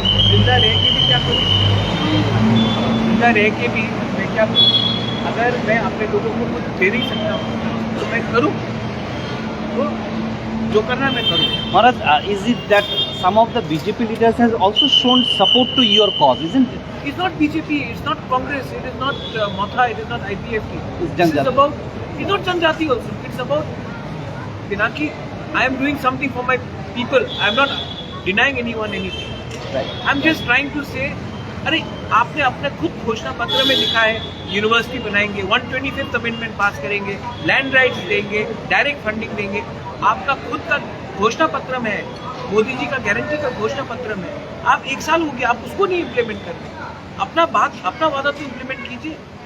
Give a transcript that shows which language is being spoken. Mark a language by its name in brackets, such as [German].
[Hindi] जिंदा रह के भी क्या करूँ? जिंदा रह के भी मैं क्या करूँ? अगर मैं अपने लोगों को कुछ दे नहीं सकता हूँ तो मैं करूँ, तो जो करना मैं करूँ। [English] Maharaj, is it that some of the BJP leaders has also shown support to your cause, isn't it? It's not BJP, it's not Congress, it is not Matha, it is not IPFT. It's This is about, it's not Janjati also, it's about Pinaki. I am doing something for my people. I am not denying anyone anything. Right. I am just trying to say, [Hindi] अरे आपने अपने खुद घोषणा पत्र में लिखा है university बनाएंगे, 125th अमेंडमेंट पास करेंगे, लैंड राइट्स देंगे, डायरेक्ट फंडिंग देंगे। आपका खुद का घोषणा पत्र में है, मोदी जी का गारंटी का घोषणा पत्र में है। आप 1 साल हो गया, आप उसको नहीं इम्प्लीमेंट कर रहे। अपना वादा तो इम्प्लीमेंट कीजिए।